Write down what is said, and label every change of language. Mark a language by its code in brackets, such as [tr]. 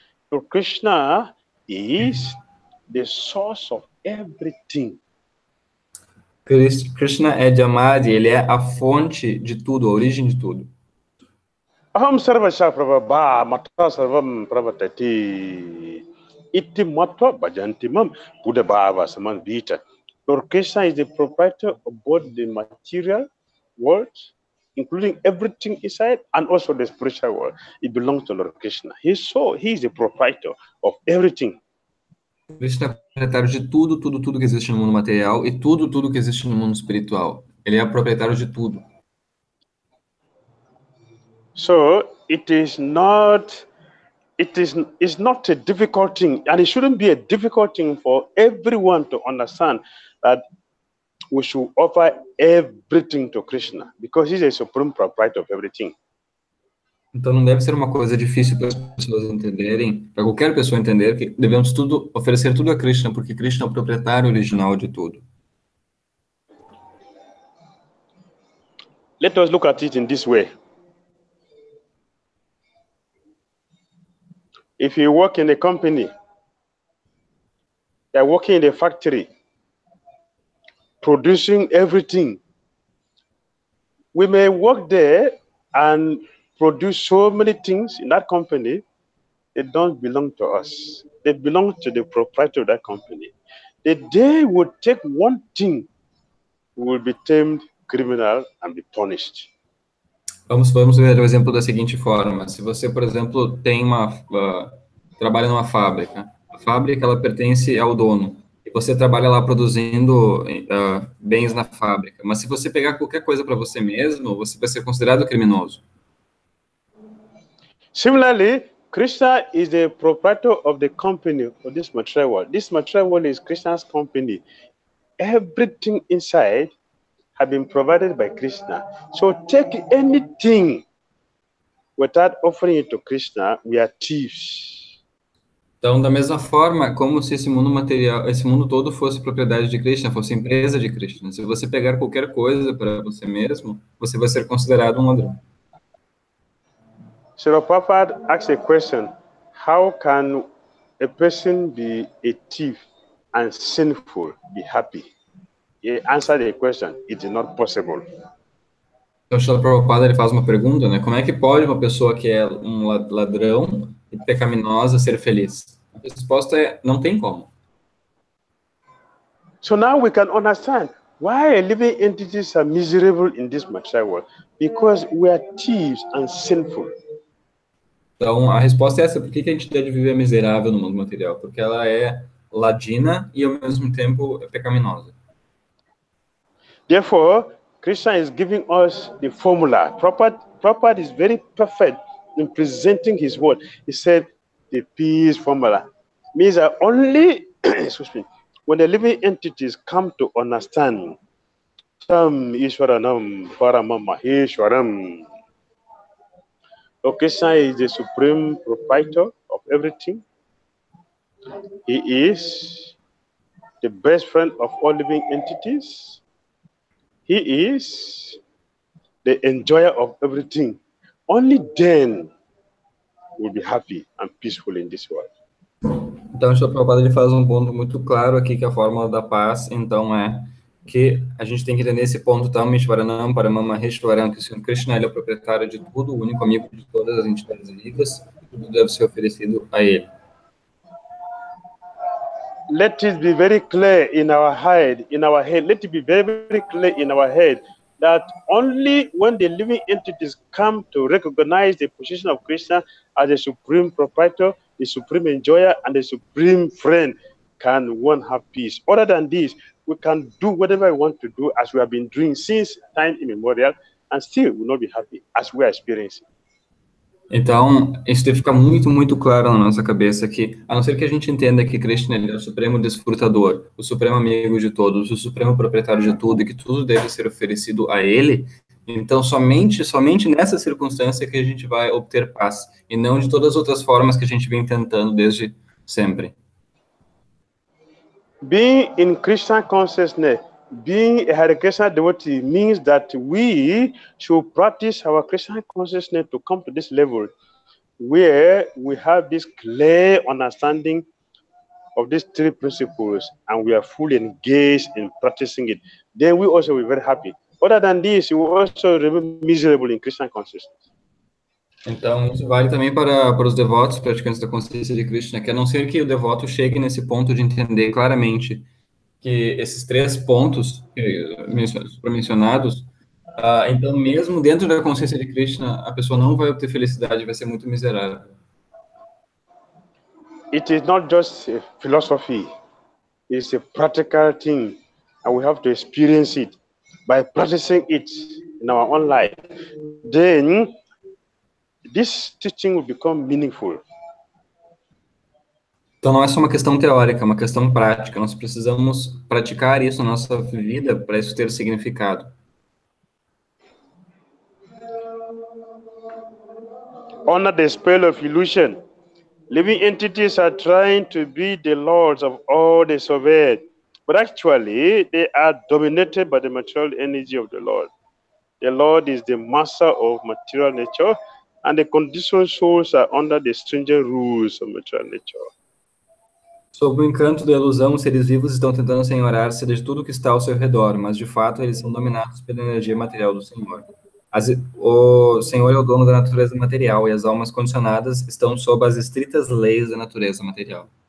[en] So Krishna is the source of everything. [pt] Krishna é Jamadi, ele é a fonte de tudo, a origem de tudo. [sa] Aham sarvasha prabha mata sarvam pravatati iti matva bhajantimam buddha bhava saman vita. [en] Lord Krishna is the proprietor of both the material world, including everything inside, and also the spiritual world. It belongs to Lord Krishna. He is the proprietor of everything. [pt] Krishna é proprietário de tudo, tudo, tudo que existe no mundo material e tudo, tudo que existe no mundo espiritual. Ele é proprietário de tudo. [en] So it's not a difficult thing, and it shouldn't be a difficult thing for everyone to understand that we should offer everything to Krishna, because he's a supreme proprietor of everything. [pt] Então não deve ser uma coisa difícil para as pessoas entenderem, para qualquer pessoa entender que devemos tudo oferecer tudo a Krishna, porque Krishna é o proprietário original de tudo. [en] Let us look at it in this way. If you work in a company, you are working in a factory, producing everything. We may work there and produce so many things in that company. They don't belong to us. They belong to the proprietor of that company. The day we take one thing, we will be termed criminal and be punished. [pt] Vamos ver o exemplo da seguinte forma. Se você, por exemplo, tem trabalha numa fábrica, a fábrica ela pertence ao dono, e você trabalha lá produzindo bens na fábrica, mas se você pegar qualquer coisa para você mesmo, você vai ser considerado criminoso. [en] Similarly, Krishna is the proprietor of the company of this material world. This material world is Krishna's company. Everything inside have been provided by Krishna. So take anything without offering it to Krishna, we are thieves. [pt] Então, da mesma forma, como se esse mundo material, esse mundo todo fosse propriedade de Krishna, fosse empresa de Krishna. Se você pegar qualquer coisa para você mesmo, você vai ser considerado um ladrão. [en] So Prabhupada asks a question: how can a person be a thief and sinful be happy? He answered the question: it is not possible. [pt] Então, o Srila Prabhupada ele faz uma pergunta, né? Como é que pode uma pessoa que é um ladrão e pecaminosa ser feliz? A resposta é: não tem como. [en] So now we can understand why living entities are miserable in this material world, because we are thieves and sinful. [pt] Então, a resposta é essa: por que a gente deve viver miserável no mundo material? Porque ela é ladina e, ao mesmo tempo, é pecaminosa. [en] Therefore, Krishna is giving us the formula. Prabhupada is very perfect in presenting his word. He said the peace formula means that only, excuse me, when the living entities come to understand [sa] Tam Ishwaranam Paramam Maheshwaram. [en] So Krishna is the supreme proprietor of everything. He is the best friend of all living entities. He is the enjoyer of everything. Only then we'll be happy and peaceful in this world. [pt] Então, o Srila Prabhupada ele faz um ponto muito claro aqui, que a fórmula da paz, então, é que a gente tem que entender esse ponto, [sa] Tam Ishwaranam Paramam Maheshwaram, [pt] que o Senhor Krishna ele é o proprietário de tudo, o único amigo de todas as entidades vivas, e tudo deve ser oferecido a ele. [en] Let it be very clear in our head. Let it be very, very clear in our head that only when the living entities come to recognize the position of Krishna as the supreme proprietor, the supreme enjoyer, and the supreme friend, can one have peace. Other than this, we can do whatever we want to do as we have been doing since time immemorial, and still will not be happy as we are experiencing. [pt] Então, isso deve ficar muito, muito claro na nossa cabeça que, a não ser que a gente entenda que Krishna ele é o supremo desfrutador, o supremo amigo de todos, o supremo proprietário de tudo, e que tudo deve ser oferecido a ele, Então, somente nessa circunstância que a gente vai obter paz, e não de todas as outras formas que a gente vem tentando desde sempre. [en] Being in Christian consciousness, being a Hare Krishna devotee means that we should practice our Christian consciousness to come to this level where we have this clear understanding of these three principles and we are fully engaged in practicing it. Then we also will be very happy. Other than this, you will also remain miserable in Christian consciousness. [pt] Então, isso vale também para os devotos praticantes da consciência de Krishna, que a não ser que o devoto chegue nesse ponto de entender claramente que esses três pontos mencionados, então, mesmo dentro da consciência de Krishna, a pessoa não vai obter felicidade, vai ser muito miserável. [en] It is not just a philosophy, it's a practical thing, and we have to experience it. By practicing it in our own life, then this teaching will become meaningful. [pt] Então, não é só uma questão teórica, é uma questão prática. Nós precisamos praticar isso na nossa vida para isso ter significado. [en] Under the spell of illusion, living entities are trying to be the lords of all they survey, but actually they are dominated by the material energy of the Lord. The Lord is the master of material nature, and the conditioned souls are under the stringent rules of material nature. [pt] Sob o encanto da ilusão, os seres vivos estão tentando senhorar-se de tudo que está ao seu redor, mas de fato eles são dominados pela energia material do Senhor. O Senhor é o dono da natureza material e as almas condicionadas estão sob as estritas leis da natureza material.